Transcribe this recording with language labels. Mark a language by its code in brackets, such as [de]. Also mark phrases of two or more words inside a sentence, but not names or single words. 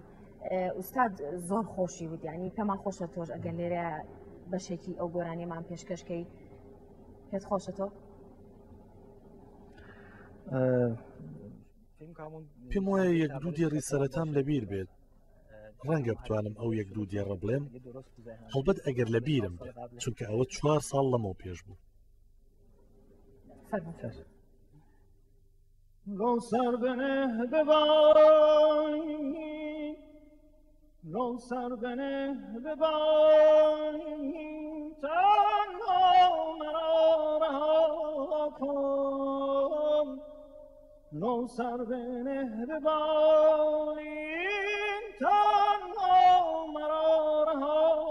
[ckb] ئوستاد زۆر خۆشی بود یعنی پێمان خۆشە تۆش ئەگەر لێرە بەشێکی ئەو گۆرانیەمان پێشکەشکەی پێت خۆشە تۆ؟ پێم وایە یەک دوو دیێڕی سەرەتام لەبیر بێت ڕەنگە بتوانم ئەو یەک دوو دیێڕە بڵێم هەڵبەت ئەگەر لە بیرم بێت چونکە ئەوە 4 ساڵ لەمەوە پێش بوو. [fa] رو سر بنه ببایی تنها مرا رها کن رو سر بنه ببایی تنها مرا رها